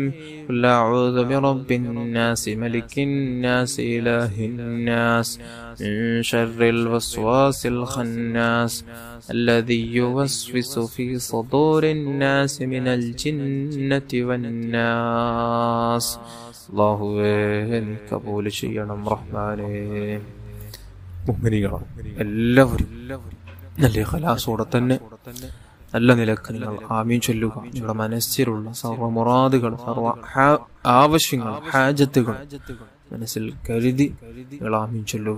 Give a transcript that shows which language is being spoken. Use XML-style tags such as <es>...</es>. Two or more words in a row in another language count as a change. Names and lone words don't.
<ar>قل أعوذ برب الناس ملك الناس إله الناس من شر الوسواس الخناس الذي يوسوس في صدور الناس من الجنة والناس.</ar> <ml>الله കബൂൽ ചെയ്യണം റഹ്മാനേ. മുഅ്മിനീങ്ങളെ എല്ലാവരും നല്ല ഖലാസോടെ തന്നെ നല്ല നിലക്ക് നിങ്ങൾ ആമീൻ ചൊല്ലുക. നിങ്ങളുടെ മനസ്സിലുള്ള സർവ്വ മുറാദുകൾ സർവ്വ ആവശ്യങ്ങൾ ഹാജത്തുകൾ മനസ്സിൽ കരുതി നിങ്ങൾ ആമീൻ ചൊല്ലുക.</ml>